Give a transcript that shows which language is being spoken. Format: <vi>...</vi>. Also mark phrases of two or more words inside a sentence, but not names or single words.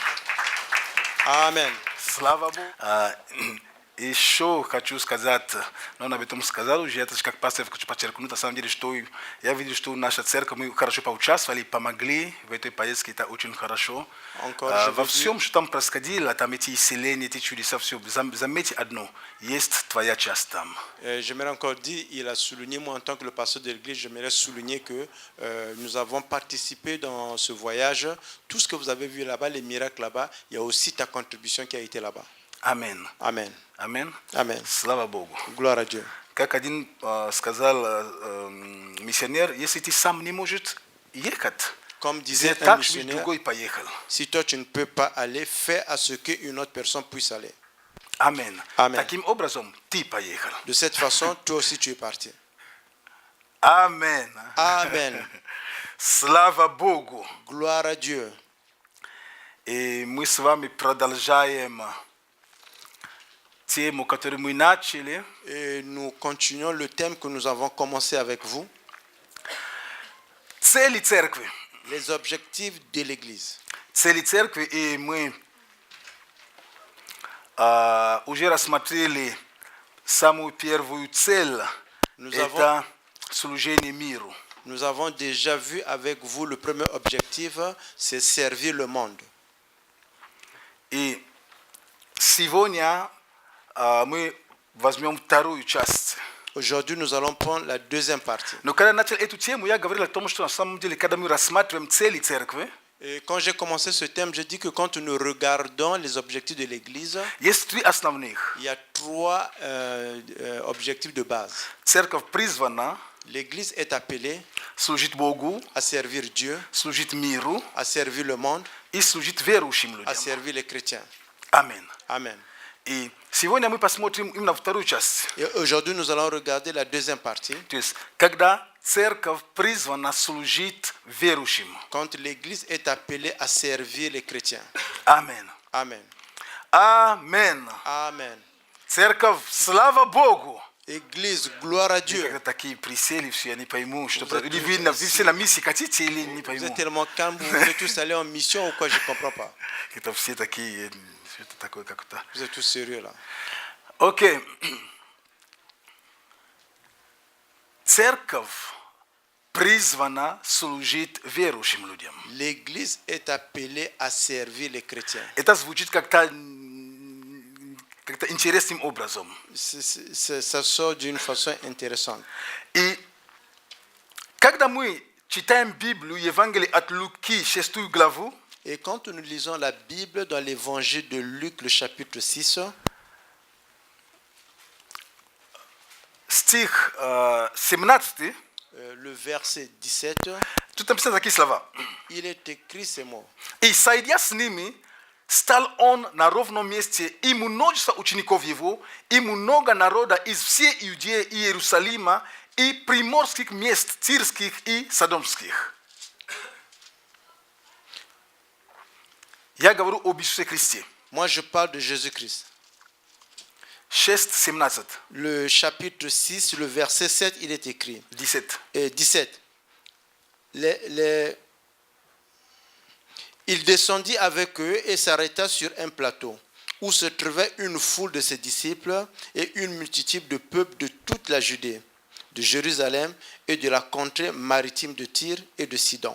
<fr>Amen.</fr> <ru>Слава Богу. Еще хочу сказать, но об этом сказал уже, это как пастор хочу подчеркнуть, на самом деле, что я видел, что наша церковь, мы хорошо поучаствовали, помогли в этой поездке, это очень хорошо. Во всем, что там происходило, там эти исцеления, эти чудеса, все, заметьте одно, есть твоя часть там.</ru> <fr>J'aimerais encore dire, il a souligné, moi en tant que le pasteur de l'église, j'aimerais souligner que nous avons participé dans ce voyage. Tout ce que vous avez vu là-bas, les miracles là-bas, il y a aussi ta contribution qui a été là-bas. Amen. Amen. Amen. Amen.</fr> <ru>Слава Богу.</ru> <fr>Gloire à Dieu.</fr> <ru>Как один сказал миссионер, если ты сам не можешь ехать,</ru> <fr>Comme disait un</fr> <ru>так, чтобы</ru> <fr>missionnaire,</fr> <ru>другой поехал.</ru> <fr>si toi tu ne peux pas aller, fais à ce qu'une autre personne puisse aller. Amen. Amen.</fr> <ru>Таким образом, ты поехал.</ru> <fr>De cette façon, toi aussi tu es parti. Amen. Amen.</fr> <ru>Слава Богу.</ru> <fr>Gloire à Dieu.</fr> <ru>И мы с вами продолжаем тему, которую мы начали.</ru> <fr>Et nous continuons le thème que nous avons commencé avec vous,</fr> <ru>Цели церкви.</ru> <fr>les objectifs de l'Église.</fr> <ru>Цели церкви, и мы уже рассмотрели самую первую цель.</ru> <fr>Nous</fr> <ru>Это служение миру.</ru> <fr>Nous avons déjà vu avec vous le premier objectif, c'est servir le monde.</fr> <ru>И сегодня мы возьмем вторую часть.</ru> <fr>Aujourd'hui, nous allons prendre la deuxième partie.</fr> <ru>Но когда начал эту тему, я говорил о том, что на самом деле, когда мы рассматриваем цели церкви,</ru> <fr>Et quand j'ai commencé ce thème, j'ai dit que quand nous regardons les objectifs de l'Église,</fr> <ru>есть три основных.</ru> <fr>il y a trois objectifs de base.</fr> <ru>Церковь призвана</ru> <fr>L'Église est appelée</fr> <ru>служить Богу,</ru> <fr>à servir Dieu,</fr> <ru>служить миру</ru> <fr>à servir le monde,</fr> <ru>и служить верующим</ru> <fr>à</fr> <ru>людям.</ru> <fr>servir les chrétiens.</fr> <ru>Аминь.</ru> <fr>Amen.</fr> <ru>И сегодня мы посмотрим именно вторую часть.</ru> <fr>Et aujourd'hui, nous allons regarder la deuxième partie.</fr> <ru>То есть, когда церковь призвана служить верующим.</ru> <fr>Quand l'Église est appelée à servir les chrétiens.</fr> <ru>Аминь.</ru> <fr>Amen.</fr> <ru>Аминь.</ru> <fr>Amen.</fr> <ru>Церковь, слава Богу.</ru> <fr>Église, gloire à Dieu.</fr> <ru>Когда такие присели, все, я не пойму, что</ru> <fr>Vous êtes</fr> <ru>или</ru> <fr>tous</fr> <ru>вы все на миссии хотите или не</ru> <fr>Vous</fr> <ru>пойму.</ru> <fr>êtes tellement calme, vous voulez tous aller en mission ou quoi, je ne comprends pas.</fr> <ru>Это все такие, что-то такое как-то.</ru> <fr>Vous êtes tous sérieux là.</fr> <ru>Окей. Церковь призвана служить верующим людям.</ru> <fr>L'Église est appelée à servir les chrétiens.</fr> <ru>Это звучит как-то интересным образом.</ru> <fr>Ça sort d'une façon intéressante.</fr> <ru>И когда мы читаем Библию, Евангелие от Луки, 6 главу,</ru> <fr>Et quand nous lisons la Bible dans l'évangile de Luc, le chapitre 6,</fr> <ru>стих 17,</ru> <fr>le verset 17,</fr> <ru>тут написано такие слова.</ru> <fr>il est écrit ces mots.</fr> <ru>И, сойдя с ними, стал он на ровном месте, и множество учеников его, и много народа из всей Иудеи и Иерусалима, и приморских мест тирских и содомских. Я говорю об Иисусе Христе.</ru> <fr>Moi, je parle de Jésus-Christ. 6:17. Le chapitre 6, le verset 7, il est écrit. 17. 17. Il descendit avec eux et s'arrêta sur un plateau où se trouvait une foule de ses disciples et une multitude de peuples de toute la Judée, de Jérusalem et de la contrée maritime de Tyr et de Sidon.</fr>